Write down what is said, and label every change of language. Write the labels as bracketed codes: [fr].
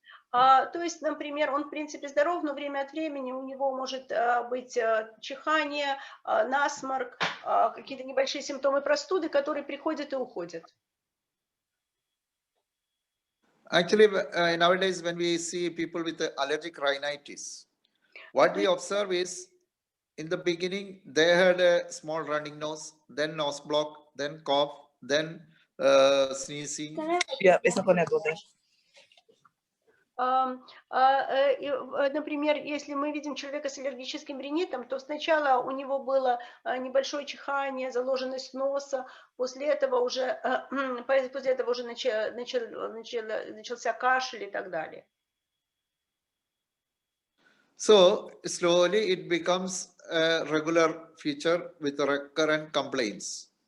[ru] То есть, например, он в принципе здоров, но время от времени у него может быть чихание, насморк, какие-то небольшие симптомы простуды, которые приходят и уходят. [en] Actually, nowadays when we see people with allergic rhinitis, what we observe is in the beginning they had a small running nose, then nose block, then cough, then sneezing. Yeah, it's not connected there. [ru] Например, если мы видим человека с аллергическим ринитом, то сначала у него было небольшое чихание, заложенность носа, после этого уже начался кашель и так далее. [en] So slowly it becomes a regular feature with recurrent complaints.